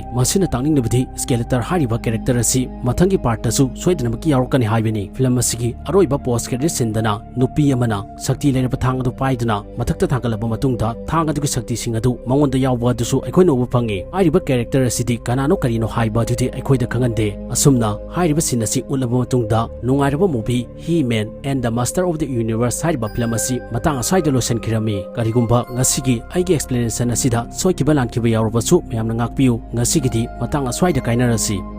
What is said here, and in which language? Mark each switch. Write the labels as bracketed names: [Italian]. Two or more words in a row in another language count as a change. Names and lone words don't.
[Manipuri] masina tangningnabadi Skeletor hariba character asi mathangi part tasu soidana maki yarokani haibani film asigi aroiba [English] post credit scene [Manipuri] dana nupi amana sakti leraba thang adu paiduna mathakta thangalaba matungda thang adu gi sakti sing adu mangonda yawba adusu aikhoina ubu phangi hariba character asidi kanano karino haiba adudi aikhoida khangande asumna hariba scene asi ulaba matungda nungairaba movie He-Man and the Master of the Universe hariba film asi matang aswaida losan kirami karigumba ngasigi aigi explanation asida soikiba lankiba yarobasu mayamna ngakpiu ngasigidi matang aswaida kainarasi